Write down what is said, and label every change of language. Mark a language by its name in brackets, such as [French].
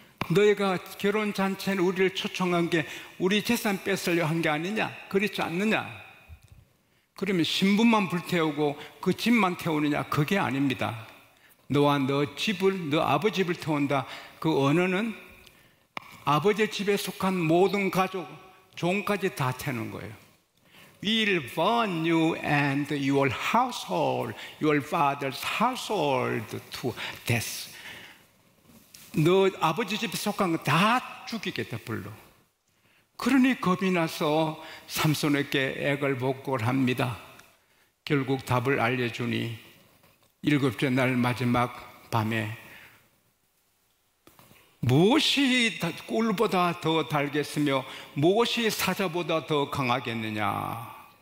[Korean] 너희가 결혼잔치에는 우리를 초청한 게 우리 재산 뺏으려 한 게 아니냐? 그렇지 않느냐? 그러면 신부만 불태우고 그 집만 태우느냐? 그게 아닙니다. 너와 너 집을, 너 아버지 집을 태운다. 그 언어는 아버지 집에 속한 모든 가족, 종까지 다 태우는 거예요. [English] We'll burn you and your household, your father's household to death. [Korean] 너 아버지 집에 속한 거 다 죽이겠다, 불로. 그러니 겁이 나서 삼손에게 애걸복걸 합니다. 결국 답을 알려주니 7째 날 마지막 밤에 무엇이 꿀보다 더 달겠으며 무엇이 사자보다 더 강하겠느냐.